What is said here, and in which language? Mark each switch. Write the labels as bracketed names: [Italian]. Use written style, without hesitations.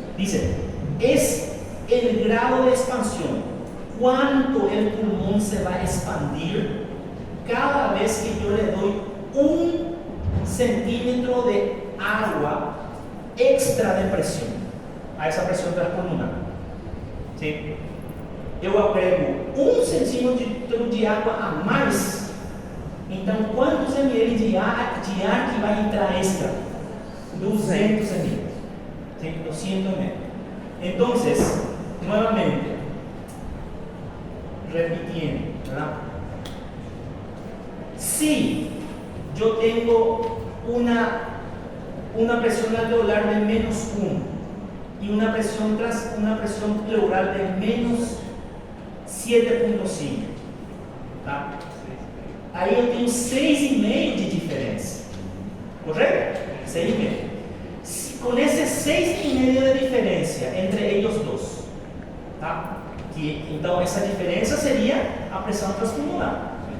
[Spanish] Dice, es el grado de expansión, cuánto el pulmón se va a expandir cada vez que yo le doy 1 centímetro de agua extra de presión a esa presión transpulmonar. ¿Sí? [Portuguese] Eu agrego 1 centímetro de água a mais, então quantos ml de ar que vai entrar extra? 200 ml. 200 ml. Então, [Spanish] nuevamente, repitiendo, ¿verdad? Si yo tengo una presión alveolar de menos 1 y una presión pleural de menos 7,5, [Portuguese] tá? Aí eu tenho 6,5 de diferença, correto? 6,5. Com esses 6,5 de diferença entre eles dois, tá? Então essa diferença seria a pressão transpulmonar.